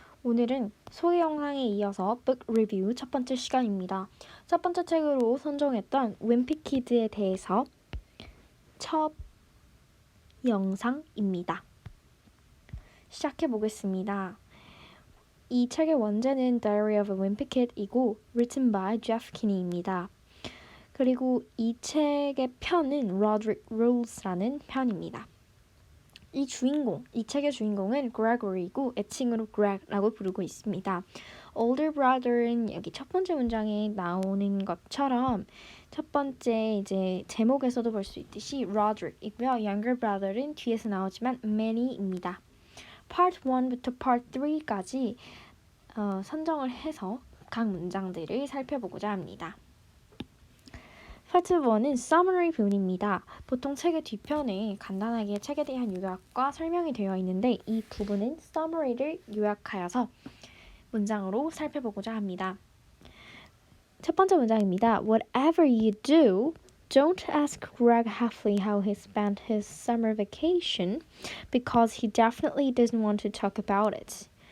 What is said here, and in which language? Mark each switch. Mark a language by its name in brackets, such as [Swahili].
[Korean] 오늘은 소개 영상에 이어서 book review 첫 번째 시간입니다. 첫 번째 책으로 선정했던 윈피키드에 대해서 첫 영상입니다. 시작해 보겠습니다. 이 책의 원제는 Diary of a Wimpy Kid이고 [English] written by [Korean] Jeff Kinney입니다. 그리고 이 책의 편은 Roderick Rules라는 편입니다. 이 책의 주인공은 Gregory이고 애칭으로 Greg라고 부르고 있습니다. [English] Older brother [Korean] 은 여기 첫 번째 문장에 나오는 것처럼 첫 번째 이제 제목에서도 볼 수 있듯이 Roderick이고요. [English] Younger brother [Korean] 는 뒤에서 나오지만 Manny입니다. Part 1부터 Part 3까지 선정을 해서 각 문장들을 살펴보고자 합니다. 파트 1은 summary 부분입니다. 보통 책의 뒤편에 간단하게 책에 대한 요약과 설명이 되어 있는데 이 부분은 summary를 요약하여서 문장으로 살펴보고자 합니다. 첫 번째 문장입니다. [English] Whatever you do, don't ask Greg Heffley how he spent his summer vacation because he definitely doesn't want to talk about it.